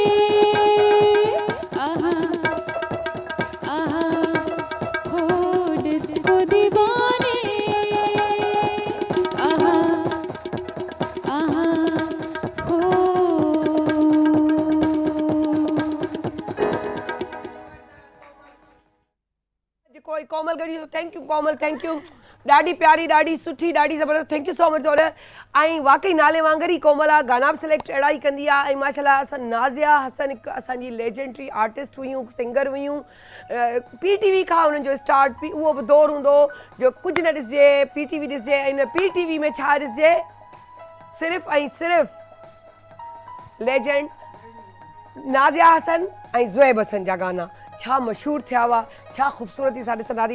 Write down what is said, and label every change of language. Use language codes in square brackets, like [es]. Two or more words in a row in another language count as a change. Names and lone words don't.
[hi] आहा आहा हो डिस्को दीवाने, आहा आहा हो। [sd] कोई कोमल गढ़ी, [en] Thank you Komal, thank you. [sd] ॾाढी प्यारी, ॾाढी सुठी, ॾाढी ज़बरदस्त, [en] thank you so much [sd] और ऐं वाकई नाले वांगुर ई कोमल आहे, गाना बि सिलेक्ट अहिड़ा ई कंदी आहे। ऐं माशाल्लाह असां नाज़िया हसन हिकु असांजी [en] legendary artist [sd] हुयूं, सिंगर हुयूं। पीटीवी खां हुननि जो स्टार्ट उहो बि दौर हूंदो जो कुझु न ॾिसिजे, पीटीवी ॾिसिजे। ऐं पीटीवी में छा ॾिसिजे, सिर्फ़ु ऐं सिर्फ़ु लेजेंड नाज़िया हसन ऐं ज़ुएब हसन जा गाना छा मशहूरु थिया हुआ, छा ख़ूबसूरती सां ॾिसंदासीं।